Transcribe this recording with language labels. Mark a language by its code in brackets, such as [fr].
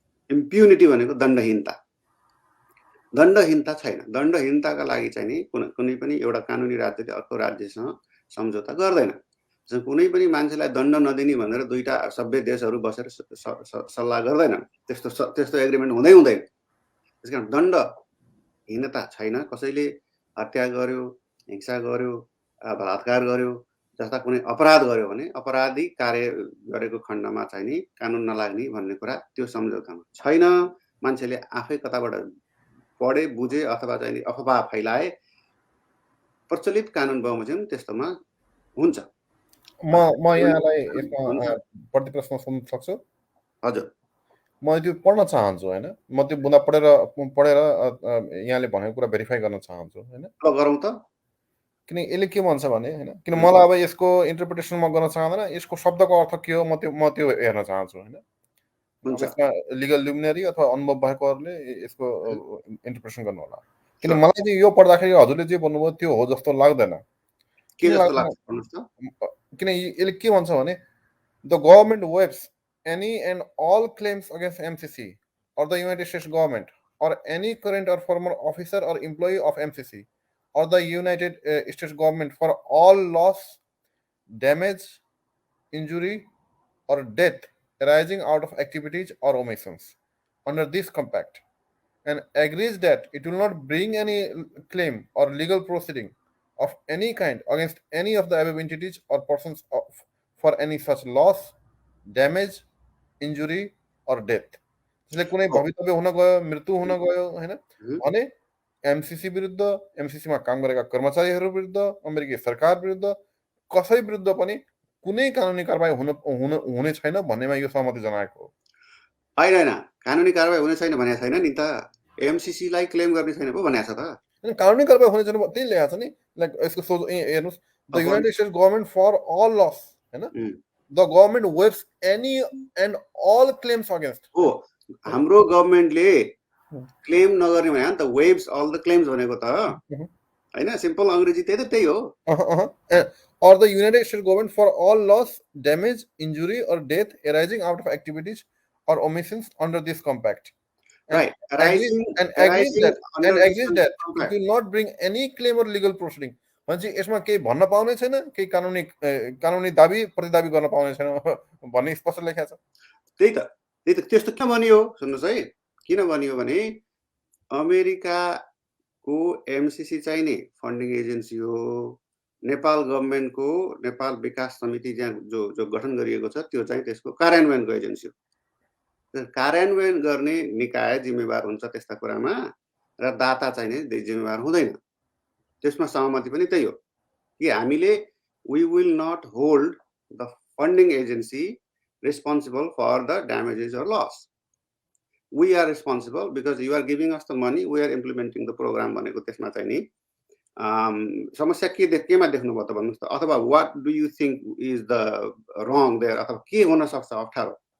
[ne] Impunity भनेको दण्डहीनता। दण्डहीनता छैन। दण्डहीनताका लागि चाहिँ नि कुनै पनि एउटा कानुनी राज्यले अर्को राज्यसँग सम्झौता गर्दैन। कुनै पनि मान्छेलाई दण्ड नदिने भनेर दुईटा सभ्य देशहरू बसेर सल्लाह गर्दैनन्। त्यस्तो एग्रिमेन्ट हुँदैन। त्यसकारण दण्डहीनता छैन। कसैले हत्या गर्यो, हिंसा गर्यो, बलात्कार गर्यो जस्ता कुनै अपराध गर्यो भने अपराधी कार्य गरेको खण्डमा चाहिँ नि कानुन नलाग्ने भन्ने कुरा त्यो सम्झौतामा छैन। मान्छेले आफै कताबाट पढे बुझे अथवा चाहिँ अफवाह फैलाए प्रचलित कानुन बमोजिम त्यस्तोमा हुन्छ। म यहाँलाई यसमा प्रति प्रश्न सोध्न सक्छु? हजुर, म त्यो पढ्न चाहन्छु होइन। म त्यो बुँदा पढेर यहाँले भनेको कुरा भेरिफाई गर्न चाहन्छु होइन। गरौँ त। किन यसले के भन्छ भने होइन, किन मलाई अब यसको इन्टरप्रिटेसन म गर्न चाहँदैन, यसको शब्दको अर्थ के हो म त्यो हेर्न चाहन्छु होइन। यसमा लिगल लुमिनरी अथवा अनुभव भएकोहरूले यसको इन्टरप्रिटेसन गर्नु होला। किन मलाई चाहिँ यो पढ्दाखेरि हजुरले जे भन्नुभयो त्यो हो जस्तो लाग्दैन। किन यसले के भन्छ भने [en] The government waives any and all claims against MCC or the United States government or any current or former officer or employee of MCC or the United States government for all loss, damage, injury, or death arising out of activities or omissions under this compact, and agrees that it will not bring any claim or legal proceeding of any kind against any of the above entities or persons for any such loss, damage, injury or death. [ne] त्यसले कुनै भवितव्य हुन गयो, मृत्यु हुन गयो होइन भने एमसिसी विरुद्ध, एमसिसीमा काम गरेका कर्मचारीहरू विरुद्ध, अमेरिकी सरकार विरुद्ध, कसै विरुद्ध पनि कुनै कानुनी कारबाही हुने छैन भन्नेमा यो सहमति जनाएको हो। होइन, कानुनी कारबाही हुने छैन भनेको छैन नि त। एमसिसीलाई क्लेम गर्ने छैन पो भनेको छ त। कानुनी कारबाही हुने छैन त्यही ल्याएको छ नि। [en] like [ne] यसको हेर्नुहोस्, [en] the united states government for all loss [ne] होइन, [en] the government waives any and all claims against. [ne] हाम्रो गभर्मेन्टले क्लेम नगर्ने भने नि त [en] waives all the claims [ne] भनेको त हैन। सिम्पल अंग्रेजी त्यही हो। [en] or the United States government for all loss, damage, injury or death arising out of activities or omissions under this compact. Right. Arising agrees under that this it contract. will not bring any claim or legal proceeding. [ne] भनेपछि यसमा केही भन्न पाउने छैन, केही कानुनी दाबी प्रतिदाबी गर्न पाउने छैन भन्ने स्पष्ट लेखेको छ। त्यही त त्यस्तो किन बनियो सुन्नुहोस् है, किन बनियो भने अमेरिकाको एमसीसी चाहिँ नि फन्डिङ एजेन्सी हो, नेपाल गभर्मेन्टको नेपाल विकास समिति जो गठन गरिएको छ त्यो चाहिँ त्यसको कार्यान्वयनको एजेन्सी हो। कार्यान्वयन गर्ने निकाय जिम्मेवार हुन्छ त्यस्ता कुरामा र दाता चाहिँ नि जिम्मेवार हुँदैन। त्यसमा सहमति पनि त्यही हो कि हामीले [en] we will not hold the funding agency responsible for the damages or loss. We are responsible because you are giving us the money, we are implementing the program [ne] भनेको त्यसमा चाहिँ नि समस्या केमा देख्नुभयो त भन्नुहोस् त, अथवा [en] what do you think is the wrong there, [ne] अथवा के हुन सक्छ अप्ठ्यारो?